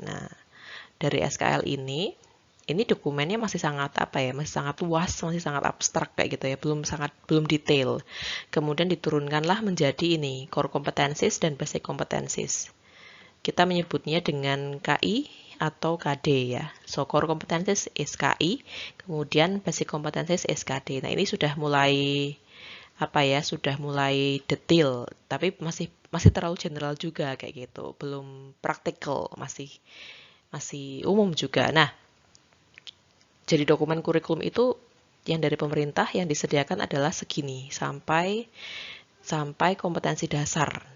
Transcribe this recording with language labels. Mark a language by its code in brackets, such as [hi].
[id] Nah, dari SKL ini dokumennya masih sangat masih sangat luas, masih sangat abstrak kayak gitu ya, belum detail. Kemudian diturunkanlah menjadi ini core competencies dan basic competencies. Kita menyebutnya dengan KI atau KD ya. [en] So core competencies is KI, [id] kemudian [en] basic competencies is KD. [id] Nah, ini sudah mulai sudah mulai detail, tapi masih terlalu general juga kayak gitu, belum praktikal, masih umum juga. Nah, jadi dokumen kurikulum itu yang dari pemerintah yang disediakan adalah segini sampai kompetensi dasar.